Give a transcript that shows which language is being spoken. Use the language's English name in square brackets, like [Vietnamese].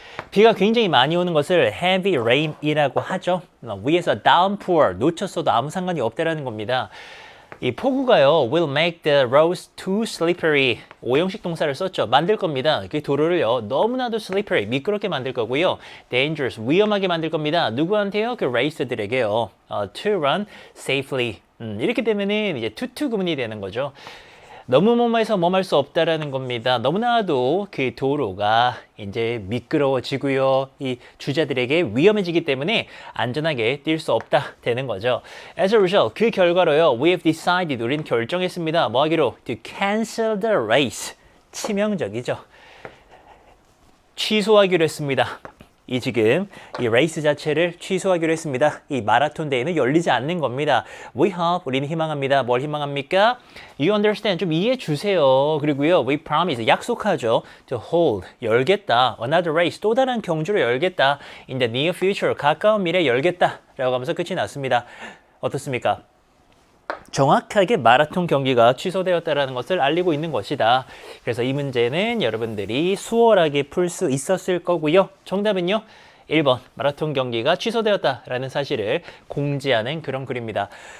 [Korean] 비가 굉장히 많이 오는 것을 [English] heavy rain [Korean] 이라고 하죠. 위에서 downpour 놓쳤어도 아무 상관이 없다라는 겁니다. 이 폭우가요, [English] will make the roads too slippery. [Korean] 오형식 동사를 썼죠. 만들 겁니다. 그 도로를요, 너무나도 slippery, 미끄럽게 만들 거고요. dangerous, 위험하게 만들 겁니다. 누구한테요? 그 레이서들에게요. [English] to run safely. [Korean] 이렇게 되면은 이제 to 구문이 되는 거죠. 너무 뭐뭐해서 뭐할 수 없다라는 겁니다. 너무나도 그 도로가 이제 미끄러워지고요. 이 주자들에게 위험해지기 때문에 안전하게 뛸 수 없다 되는 거죠. [English] As a result, [Korean] 그 결과로요. [English] We have decided, [Korean] 우리는 결정했습니다. 뭐 하기로? [English] To cancel the race. [Korean] 치명적이죠. 취소하기로 했습니다. 지금 이 레이스 자체를 취소하기로 했습니다. 이 마라톤 대회는 열리지 않는 겁니다. [English] We hope, [Korean] 우리는 희망합니다. 뭘 희망합니까? [English] You understand, [Korean] 좀 이해해 주세요. 그리고요, [English] we promise, [Korean] 약속하죠. [English] To hold, [Korean] 열겠다. [English] Another race, [Korean] 또 다른 경주를 열겠다. [English] In the near future, [Korean] 가까운 미래에 열겠다. 라고 하면서 끝이 났습니다. 어떻습니까? 정확하게 마라톤 경기가 취소되었다는 것을 알리고 있는 것이다. 그래서 이 문제는 여러분들이 수월하게 풀 수 있었을 거고요. 정답은요. 1번 마라톤 경기가 취소되었다라는 사실을 공지하는 그런 글입니다.